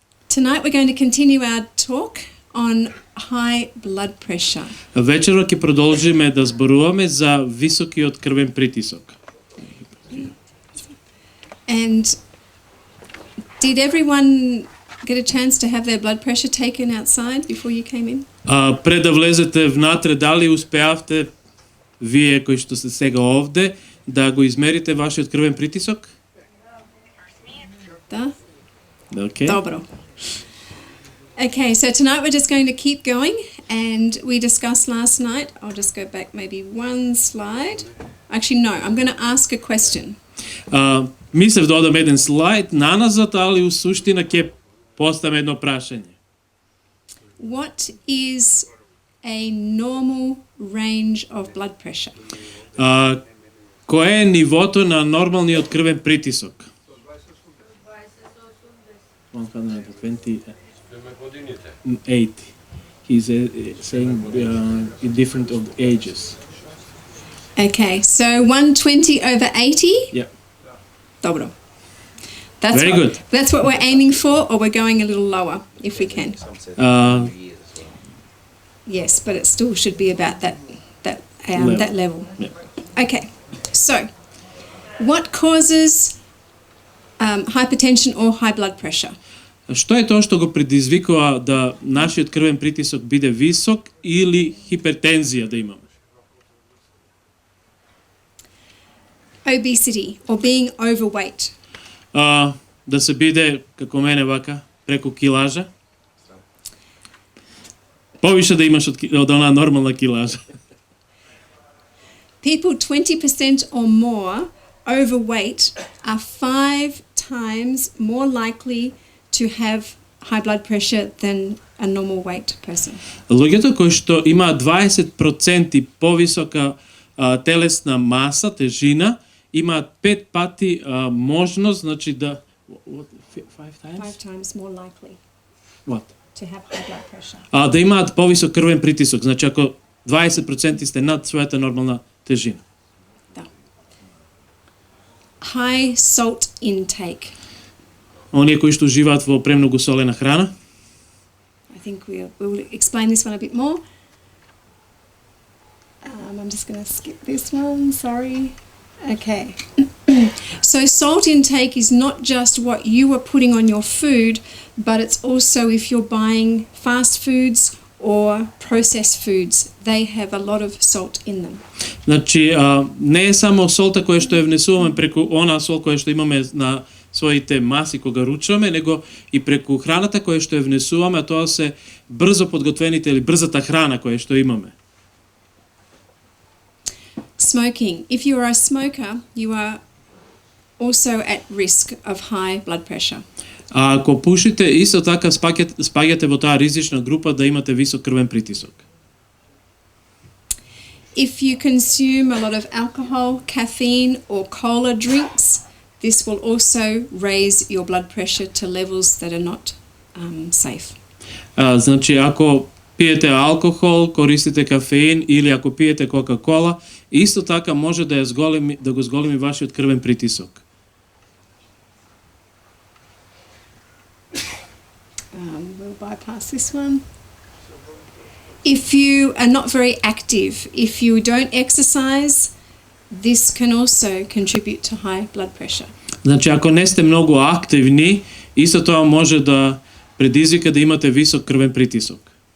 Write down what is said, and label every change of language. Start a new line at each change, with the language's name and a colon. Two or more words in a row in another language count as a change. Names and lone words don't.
English: Tonight we're going to continue our talk on high blood pressure.
Macedonian: Вечерва ќе продолжиме да зборуваме за високиот крвен притисок.
English: And did everyone get a chance to have their blood pressure taken outside before you came in?
Macedonian: Пред да влезете внатре, дали успеавте вие кои што сте сега овде да го измерите вашиот крвен притисок? Да.
English: Okay.
Macedonian: Добро.
English: Okay, so tonight we're just going to keep going, and we discussed last night. I'll just go back maybe one slide. Actually, no, I'm going to ask a question.
Macedonian: Мислев да одам еден слайд наназад, али у суштина ќе поставам едно прашање.
English: What is a normal range of blood pressure?
Macedonian: Кое е нивото на нормалниот крвен притисок?
English: 120. 80. He's saying in different of ages. Okay, so 120 over 80? Yeah.
Macedonian: Dobro.
English: Very good. That's what we're aiming for, or we're going a little lower, if we can. Yes, but it still should be about that level. Yeah. Okay, so what causes hypertension or high blood pressure?
Macedonian: Што е тоа што го предизвикува да нашиот крвен притисок биде висок или хипертензија да имаме?
English: Obesity or being overweight.
Macedonian: Да се биде како мене вака, преку килажа. Повише да имаш од она нормална килажа.
English: People 20% or more overweight are 5 times more likely to have high blood pressure than a normal weight person.
Macedonian: Луѓето кои што имаат 20% повисока телесна маса, тежина, имаат 5 пати можност, значи да
English: 5 times more likely. What? To have high blood pressure.
Macedonian: Да имаат повисок крвен притисок, значи ако 20% сте над својата нормална тежина. Да.
English: High salt intake.
Macedonian: Оние кои што живеат во премногу солена храна.
English: I think we'll explain this one a bit more. I'm just going to skip this one, sorry. Okay. So salt intake is not just what you are putting on your food, but it's also if you're buying fast foods or processed foods. They have a lot of salt in them.
Macedonian: Значи, не е само солта која што ја внесуваме преку она сол која што имаме на своите маси кога ручуваме, него и преку храната која што ја внесуваме, а тоа се брзо подготвените или брзата храна која што имаме.
English: Smoking. If you are a smoker, you are also at risk of high blood pressure.
Macedonian: Ако пушите, исто така спаѓате во таа ризична група да имате висок крвен притисок.
English: If you consume a lot of alcohol, caffeine or cola drinks, this will also raise your blood pressure to levels that are not safe.
Macedonian: Значи, ако пиете алкохол, користите кафеин или ако пиете кока-кола, исто така може да го зголеми вашиот крвен притисок.
English: We'll bypass this one. If you are not very active, if you don't exercise, this can also contribute to high blood pressure.
Macedonian: Значи, ако не сте многу активни, исто тоа може да предизвика да имате висок крвен притисок.